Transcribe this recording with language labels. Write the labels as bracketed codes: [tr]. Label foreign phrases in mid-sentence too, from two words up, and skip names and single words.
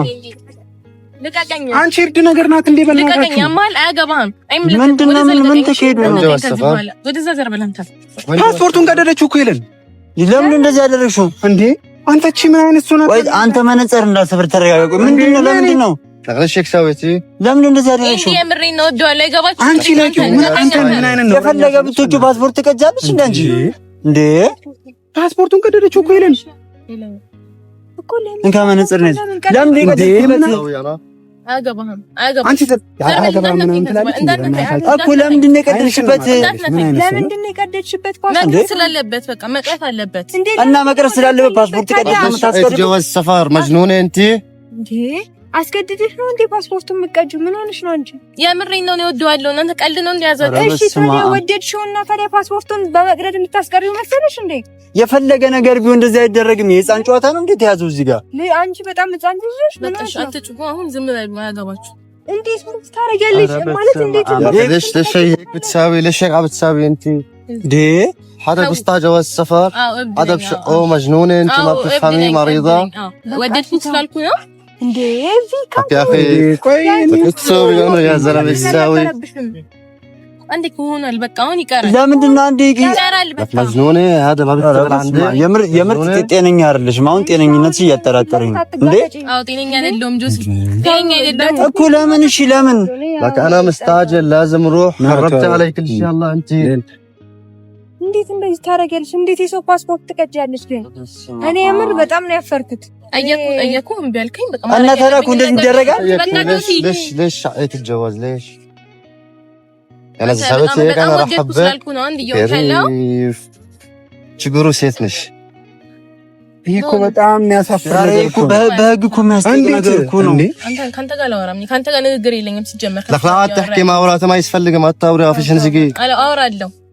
[am] ልቀቀኝ። አንቺ እርድ ነገር ናት እንዴ? ልቀቀኝ። በእናታችሁ ያማል አያገባህም። ምንድነው? ምን ተካሄደ ነው? ወደዛ ዘር በላንተ ፓስፖርቱን ቀደደችው እኮ ይለን። ለምን እንደዚህ ያደረግሽው እንዴ? አንተቺ ምን አይነት ሱና? ወይ አንተ መነጽር እንዳልሰብር ተረጋጋ። ምንድነው? ለምንድነው? [ar] تغلشك سويتي [am] ለምን እንደዚህ ያደረግሽው? እንዴ የምሬን ነው ወደዋለ አይገባችሁ። አንቺ ላይ አንተ ምን አይነት ነው? የፈለገ ብትወጪ ፓስፖርት ትቀጃለሽ እንዴ አንቺ? እንዴ ፓስፖርቱን ቀደደችው እኮ ይለን እኮ ለምን እንካ መነጽር ነሽ? ለምን ይቀደድበት ነው? አያገባህም። አንቺ አያገባም ምናምን ትላለች እኮ ለምንድን ነው የቀደድሽበት? ለምንድን ነው የቀደድሽበት? መቅረት ስላለበት በቃ መቅረት አለበት እና መቅረት ስላለበት ፓስፖርት ቀደድሽ የምታስቀርብ [ar] جواز سفر مجنونه انت [am] እንዴ? አስገድድሽ ነው እንዴ ፓስፖርቱን የምትቀጂው? ምን ሆነሽ ነው አንቺ? የምሬን ነው ወደዋለሁ። እናንተ ቀልድ ነው እንዲያዘው። እሺ ታዲያ ወደድሽውና ታዲያ ፓስፖርቱን በመቅደድ የምታስቀሪው መሰለሽ እንዴ? የፈለገ ነገር ቢሆን እንደዚህ አይደረግም። የህፃን ጨዋታ ነው እንዴ ተያዘው እዚህ ጋር? አንቺ በጣም ህፃን ልጅ ነሽ። በቃሽ አትጩሁ። አሁን ዝም በሉ አያገባችሁ። እንዴት ምን ታረጋለሽ? ማለት እንዴት [ar] ليش هيك بتساوي ليش هيك عم بتساوي انت دي حدا بيسطع جواز سفر هذا بشقه مجنونه انت ما بتفهمي مريضه [am] ወደድኩ ስላልኩ ነው እንዴ? [ar] يا اخي بتسوي انا يا زلمه بتساوي [am] አንዴ ከሆነል በቃ አሁን ይቀራል። ለምንድን ነው አንዴ ይቀራል? በቃ [ar] مجنونه هذا ما بيشتغل عندي [am] የምር ጤነኛ አይደለሽም። አሁን ጤነኝነትሽ እያጠራጠረኝ ነው እንዴ? አዎ ጤነኛ አይደለም ጆሲ፣ ጤነኛ አይደለም እኮ። ለምን? እሺ ለምን? [ar] لك انا مستعجل لازم اروح خربت علي كل شيء الله انت [am] እንዴት እንደዚህ ታረጋለሽ? እንዴት የሰው ፓስፖርት ትቀጃለሽ? ግን እኔ የምር በጣም ነው ያፈርኩት። አየኩ እምቢ አልከኝ። በቃ እና ታዲያ እኮ እንደዚህ ይደረጋል? [ar] ليش شقيت الجواز ليش انا سبت هيك انا راح [am] ስላልኩ ነው አንድ ይወጣለው። ችግሩ ሴት ነሽ። ይሄ እኮ በጣም የሚያሳፍር ነገር እኮ በህግ እኮ የሚያስጠይቅ ነገር እኮ ነው። ካንተ ጋር አላወራም። ካንተ ጋር ንግግር የለኝም ሲጀመር። ለፍላዋት تحكي ማውራት ማይስፈልግም። አታውሪ አፍሽን ዝጊ። አወራለሁ